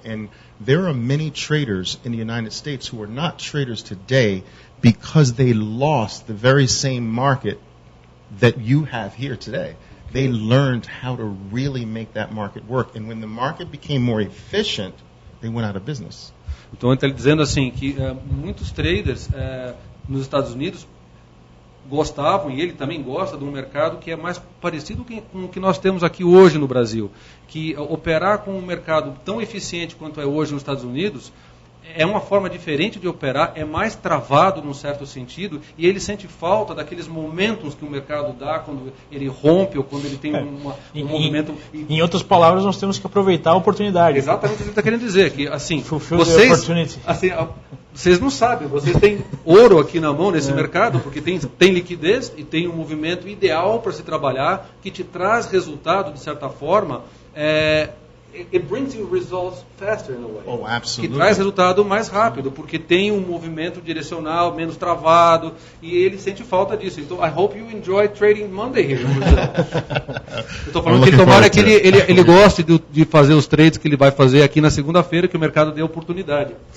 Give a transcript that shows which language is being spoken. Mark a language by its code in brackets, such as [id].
[en] And there are many traders in the United States who are not traders today because they lost the very same market that you have here today. They learned how to really make that market work. And when the market became more efficient, they went out of business. [pt] Então ele está dizendo assim que muitos traders nos Estados Unidos gostavam, e ele também gosta, de um mercado que é mais parecido com o que nós temos aqui hoje no Brasil, que operar com um mercado tão eficiente quanto é hoje nos Estados Unidos é uma forma diferente de operar, é mais travado num certo sentido, e ele sente falta daqueles momentos que o mercado dá quando ele rompe ou quando ele tem um movimento. Em outras palavras, nós temos que aproveitar a oportunidade. Exatamente o que ele está querendo dizer, que assim, [en] Fulfill the opportunity. [pt] vocês não sabem, vocês têm ouro aqui na mão nesse mercado, porque tem liquidez e tem um movimento ideal para se trabalhar, que te traz resultado, de certa forma, [en] it brings you results faster in a way. Oh, absolutely. [pt] Que traz resultado mais rápido, porque tem um movimento direcional menos travado, e ele sente falta disso. Então, [en] I hope you enjoy trading Monday here in Brazil. [pt] Eu estou falando que tomara que ele goste de fazer os trades que ele vai fazer aqui na segunda-feira, que o mercado dê oportunidade.